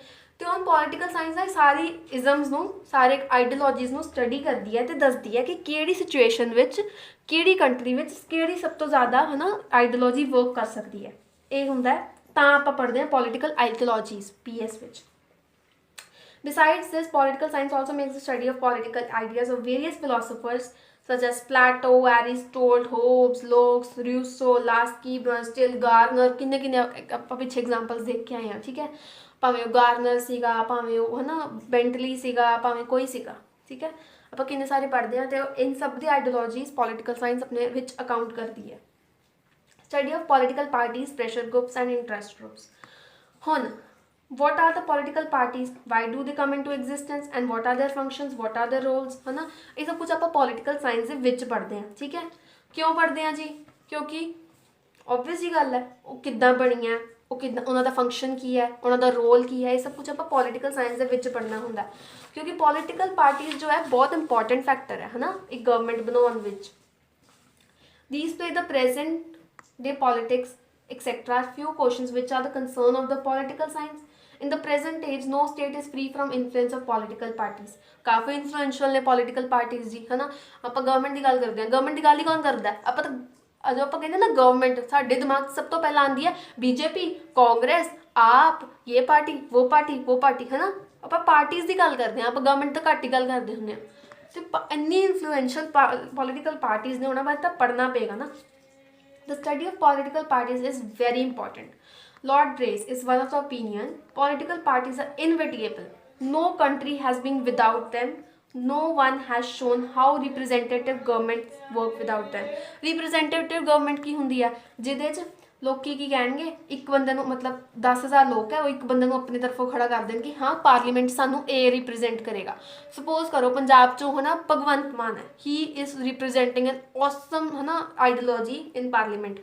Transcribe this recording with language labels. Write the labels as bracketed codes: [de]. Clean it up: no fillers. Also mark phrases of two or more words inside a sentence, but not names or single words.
[pa] ਅਤੇ ਹੁਣ [en] political science [pa] ਦਾ ਸਾਰੀ ਇਜ਼ਮਸ ਨੂੰ, ਸਾਰੇ ਆਈਡੀਓਲੋਜੀਜ਼ ਨੂੰ ਸਟੱਡੀ ਕਰਦੀ ਹੈ ਅਤੇ ਦੱਸਦੀ ਹੈ ਕਿ ਕਿਹੜੀ ਸਿਚੁਏਸ਼ਨ ਵਿੱਚ, ਕਿਹੜੀ ਕੰਟਰੀ ਵਿੱਚ ਕਿਹੜੀ ਸਭ ਤੋਂ ਜ਼ਿਆਦਾ ਹੈ ਨਾ [en] ideology work [pa] ਕਰ ਸਕਦੀ ਹੈ। ਇਹ ਹੁੰਦਾ ਹੈ, ਤਾਂ ਆਪਾਂ ਪੜ੍ਹਦੇ ਹਾਂ [en] political ideologies [pa] PS ਵਿੱਚ। [en] Besides this, political science also makes the study of political ideas of various philosophers such as Plato, Aristotle, Hobbes, Locke, Rousseau, Lasky, Brunstille, Gardner, [pa] ਕਿੰਨੇ ਆਪਾਂ ਪਿੱਛੇ ਐਗਜ਼ਾਮਪਲਸ ਦੇਖ ਕੇ ਆਏ ਹਾਂ, ਠੀਕ ਹੈ। ਭਾਵੇਂ ਉਹ ਗਾਰਨਰ ਸੀਗਾ, ਭਾਵੇਂ ਉਹ ਹੈ ਨਾ ਬੈਂਟਲੀ ਸੀਗਾ, ਭਾਵੇਂ ਕੋਈ ਸੀਗਾ, ਠੀਕ ਹੈ। ਆਪਾਂ ਕਿੰਨੇ ਸਾਰੇ ਪੜ੍ਹਦੇ ਹਾਂ ਅਤੇ ਇਨ ਸਭ ਦੀ [en] ideologies political science [pa] ਆਪਣੇ ਵਿੱਚ ਅਕਾਊਂਟ ਕਰਦੀ ਹੈ। [en] Study of political parties, pressure groups and interest groups. ਹੁਣ what are the political parties, why do they come into existence and what are their functions, what are their roles, [pa] ਹੈ ਨਾ। ਇਹ ਸਭ ਕੁਝ ਆਪਾਂ [en] political science [pa] ਦੇ ਵਿੱਚ ਪੜ੍ਹਦੇ ਹਾਂ, ਠੀਕ ਹੈ। ਕਿਉਂ ਪੜ੍ਹਦੇ ਹਾਂ ਜੀ? ਕਿਉਂਕਿ ਓਬਵੀਅਸ ਹੀ ਗੱਲ ਹੈ, ਉਹ ਕਿੱਦਾਂ ਬਣੀਆਂ, ਉਹ ਕਿੱਦਾਂ, ਉਹਨਾਂ ਦਾ ਫੰਕਸ਼ਨ ਕੀ ਹੈ, ਉਹਨਾਂ ਦਾ ਰੋਲ ਕੀ ਹੈ, ਇਹ ਸਭ ਕੁਝ ਆਪਾਂ [en] political science [pa] ਦੇ ਵਿੱਚ ਪੜ੍ਹਨਾ ਹੁੰਦਾ। ਕਿਉਂਕਿ [en] political parties [pa] ਜੋ ਹੈ ਬਹੁਤ [en] important factor [pa] ਹੈ ਨਾ ਇੱਕ ਗਵਰਨਮੈਂਟ ਬਣਾਉਣ ਵਿੱਚ। [en] These play the present day politics etc. Few questions which are the concern of the political science. In the present age, no state is free from influence of political parties. [pa] ਕਾਫੀ ਇਨਫਲੂਐਂਸ਼ੀਅਲ ਨੇ [en] political parties [pa] ਜੀ, ਹੈ ਨਾ। ਆਪਾਂ ਗਵਰਨਮੈਂਟ ਦੀ ਗੱਲ ਕਰਦੇ ਹਾਂ, ਗਵਰਨਮੈਂਟ ਦੀ ਗੱਲ ਹੀ ਕੌਣ ਕਰਦਾ? ਆਪਾਂ ਤਾਂ ਜਦੋਂ ਆਪਾਂ ਕਹਿੰਦੇ ਨਾ ਗਵਰਨਮੈਂਟ, ਸਾਡੇ ਦਿਮਾਗ 'ਚ ਸਭ ਤੋਂ ਪਹਿਲਾਂ ਆਉਂਦੀ ਹੈ BJP, ਕਾਂਗਰਸ, ਆਪ, ਇਹ ਪਾਰਟੀ, ਉਹ ਪਾਰਟੀ, ਹੈ ਨਾ। ਆਪਾਂ ਪਾਰਟੀਜ਼ ਦੀ ਗੱਲ ਕਰਦੇ ਹਾਂ, ਆਪਾਂ ਗਵਰਨਮੈਂਟ ਤੋਂ ਘੱਟ ਹੀ ਗੱਲ ਕਰਦੇ ਹੁੰਦੇ ਹਾਂ। ਅਤੇ ਇੰਨੀ [en] influential political parties [pa] ਨੇ, ਉਹਨਾਂ ਬਾਰੇ ਤਾਂ ਪੜ੍ਹਨਾ ਪਏਗਾ ਨਾ। [en] The study of political parties is very important. Lord Brace is one of the opinion political parties are inevitable. No country has been without them. No one has shown how representative governments work without them. Representative government [pa] ਕੀ ਹੁੰਦੀ ਹੈ? ਜਿਹਦੇ 'ਚ ਲੋਕੀ ਕੀ ਕਹਿਣਗੇ, ਇੱਕ ਬੰਦੇ ਨੂੰ ਮਤਲਬ 10,000 ਲੋਕ ਹੈ, ਉਹ ਇੱਕ ਬੰਦੇ ਨੂੰ ਆਪਣੀ ਤਰਫੋਂ ਖੜਾ ਕਰ ਦੇਣ ਕਿ ਹਾਂ ਪਾਰਲੀਮੈਂਟ ਸਾਨੂੰ ਇਹ ਰਿਪਰੈਜ਼ੈਂਟ ਕਰੇਗਾ। ਸਪੋਜ਼ ਕਰੋ ਪੰਜਾਬ 'ਚੋਂ ਹੈ ਨਾ ਭਗਵੰਤ ਮਾਨ ਹੈ, [en] he is representing an awesome [pa] ਹੈ ਨਾ [en] ideology in parliament.